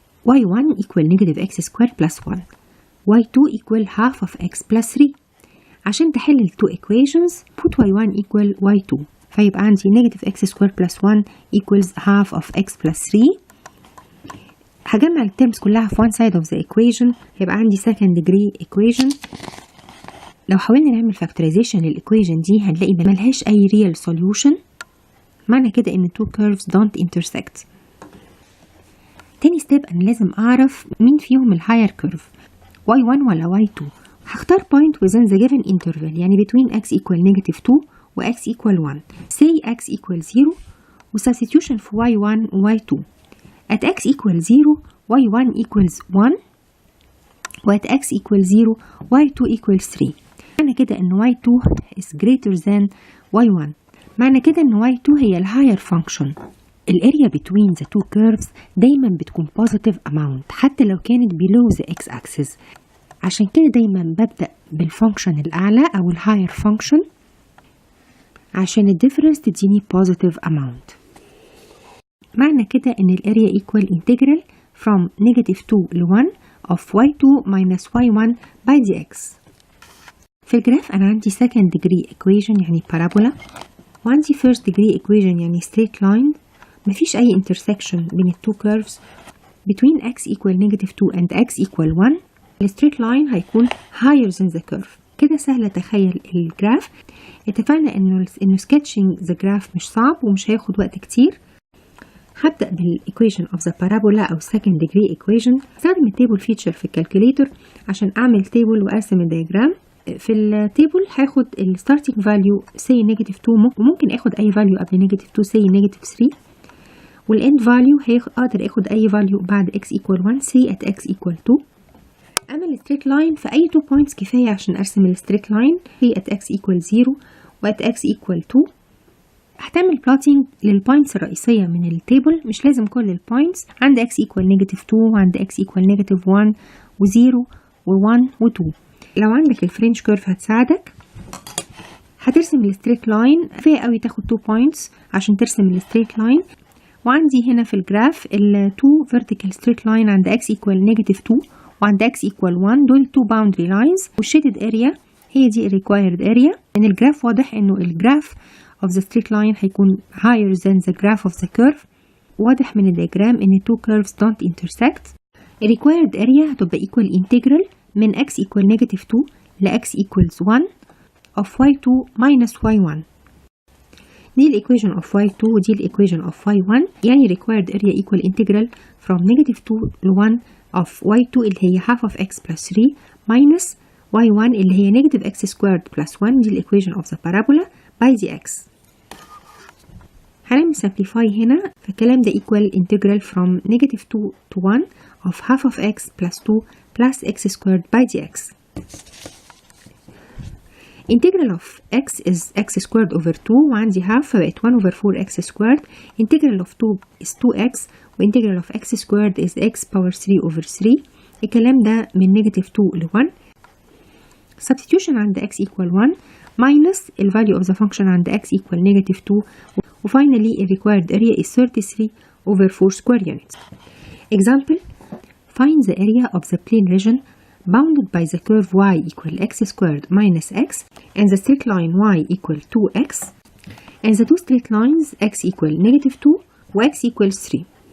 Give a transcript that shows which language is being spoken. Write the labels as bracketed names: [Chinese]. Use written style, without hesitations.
[English] y1 equal negative x squared plus 1 y2 equal half of x plus 3. [Arabic] عشان تحل ال [English] two equations put y1 equal y2 [Arabic] فيبقى عندي [English] negative x squared plus 1 equals half of x plus 3. [Arabic] هجمع ال [English] terms [Arabic] كلها في [English] one side of the equation [Arabic] هيبقى عندي [English] second degree equation. [Arabic] لو حاولنا نعمل factorization للإيكويشن دي هنلاقي ملهاش أي real solution. معنى كده إن [English] two curves don't intersect. [Arabic] تاني step أنا لازم أعرف مين فيهم ال higher curve y1 ولا y2. هختار [English] point within the given interval يعني between x equal negative 2 و x equal 1. say x equal 0 و substitution في y1 و y2. at x equal 0 y1 equals 1 و at x equal 0 y2 equals 3. [Arabic] معنى كده إن [English] y2 is greater than y1. [Arabic] معنى كده إن y2 هي ال higher function. [English] الاريا between the two curves [Arabic] دايما بتكون [English] positive amount [Arabic] حتى لو كانت [English] below the x axis. [Arabic] عشان كده دايما ببدأ بالفانكشن الأعلى أو ال higher function عشان الديفرنس تديني positive amount. معنى كده إن الاريا [English] equal integral from negative 2 ل 1 of y2 minus y1 by dx. [Arabic] في الجراف أنا عندي [English] second degree equation يعني parabola وعندي first degree equation يعني straight line. [Arabic] مفيش أي [English] intersection [Arabic] بين ال [English] two curves between x equal negative 2 and x equal 1. ال straight line [Arabic] هيكون [English] higher than the curve. [Arabic] كده سهل أتخيل الجراف. اتفقنا إنه [English] sketching the graph [Arabic] مش صعب ومش هياخد وقت كتير. [English] هبدأ بالequation of the parabola أو second degree equation. [Arabic] استخدم التيبل feature في الكالكوليتر عشان أعمل تيبل وأرسم الدياجرام. في التيبل هاخد ال [English] starting value say negative 2 [Arabic] وممكن اخد أي [English] value قبل negative 2 say negative 3. والend value [Arabic] هقدر اخد اي [English] value بعد x equal 1 say at x equal 2. [Arabic] اما ال [English] straight line في اي 2 points [Arabic] كفاية عشان ارسم ال [English] straight line هي at x equal 0 و at x equal 2. [Arabic] هتعمل plotting للبوينتس الرئيسية من التيبل مش لازم كل البوينتس. [English] عند x equal negative 2 وعند x equal negative 1 و 0 و 1 و 2. [Arabic] لو عندك الفرنش كيرف هتساعدك. هترسم ال straight line كفاية قوي تاخد 2 points عشان ترسم ال straight line. وعندي هنا في الجراف ال [English] two vertical straight line عند x equal negative 2 وعند x equal 1 دول two boundary lines والshaded area [Arabic] هي دي [English] required area. [Arabic] من الجراف واضح إنه الجراف [English] of the straight line [Arabic] هيكون [English] higher than the graph of the curve. [Arabic] واضح من الدياجرام إن [English] two curves don't intersect. required area [Arabic] هتبقى [English] equal integral من x equal negative 2 ل x equals 1 of y2 minus y1. [Arabic] دي الإيكويشن [English] of y2 [Arabic] ودي الإيكويشن [English] of y1 يعني required area equal integral from negative 2 ل 1 of y2 [Arabic] اللي هي [English] half of x plus 3 minus y1 اللي هي negative x squared plus 1 دي الإيكويشن of the parabola by dx. [Arabic] هنعمل [English] simplify [Arabic] هنا فالكلام ده [English] equal integral from negative 2 to 1 of half of x plus 2 plus x squared by dx. integral of x is x squared over 2 وعندي half [Arabic] فبقت [English] 1 over 4 x squared. integral of 2 is 2x و integral of x squared is x power 3 over 3. [Arabic] الكلام ده من [English] negative 2 ل 1. substitution عند x equal 1 minus the value of the function عند x equal negative 2. وfinally the required area is 33 over 4 square units. Example: find the area of the plane region bounded by the curve y equal x squared minus x and the straight line y equal 2x and the two straight lines x equal negative 2 و x equals 3.